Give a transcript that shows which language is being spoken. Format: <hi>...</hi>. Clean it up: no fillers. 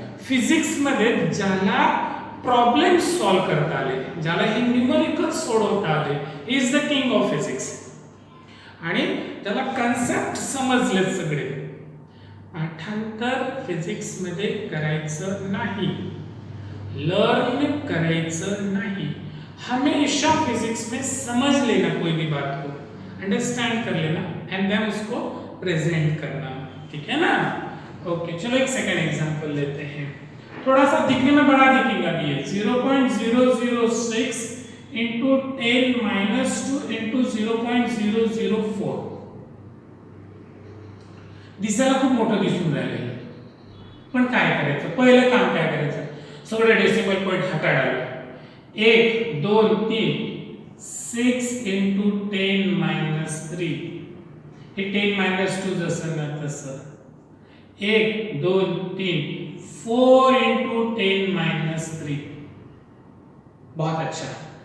<mr>Physics मध्ये ज्याला problem solve करता आले, ज्याला हे न्यूमेरिकल सोडवता आले,</mr> <en>Is the king of physics.</en> <mr>आणि त्याला कन्सेप्ट समजलेत सगळे. पाठांतर फिजिक्स मध्ये करायचं नाही, लर्न करायचं नाही.</mr> <hi>हमेशा फिजिक्स में समझ लेना कोई भी बात को, अंडरस्टैंड कर लेना एंड देन उसको प्रेजेंट करना, ठीक है ना। ओके चलो एक सेकंड एग्जांपल लेते हैं, थोड़ा सा दिखने में बड़ा दिखेगा भी ये 0.006 into 10 minus 2 into 0.004</hi> <mr>दिसायला खूप मोठं दिसून राहिलं, पण काय करायचं, पहिलं काम काय करायचं, सगळे डेसिमल पॉइंट हाताळायला 1 2 3 6 into 10 minus 3 हे 10 minus 2 जसं ना तसं 1 2 3 4 into 10 minus 3</mr> <hi>बहुत अच्छा।</hi>